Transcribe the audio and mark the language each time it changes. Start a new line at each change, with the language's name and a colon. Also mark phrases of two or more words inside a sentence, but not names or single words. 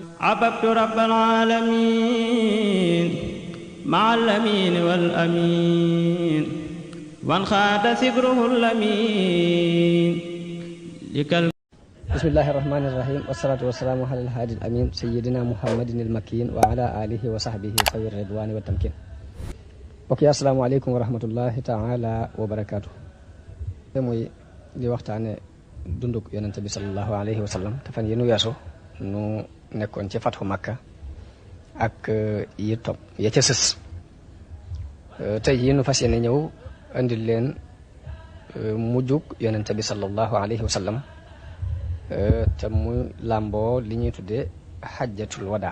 Arabic: أحببت رب العالمين مع الأمين والأمين وانخاد سكره الأمين بسم الله الرحمن الرحيم والصلاة والسلام على الهادي الأمين سيدنا محمد المكين وعلى آله وصحبه ذوي الرضوان والتمكين. ok السلام عليكم ورحمة الله تعالى وبركاته.
Wolof: muy di waxtaane dunduk yonente bi
Arabic: صلى الله عليه وسلم
Wolof: te fan yi nu weesu nu nekkoon ci fatxu Makka ak yi topp ya ca sës. tey yi nu fas yéene ñëw andil leen mujjug yonente bi
Arabic: صلى الله عليه وسلم
Wolof: te mu làmboo li ñuy tuddee xajjatul wadaa.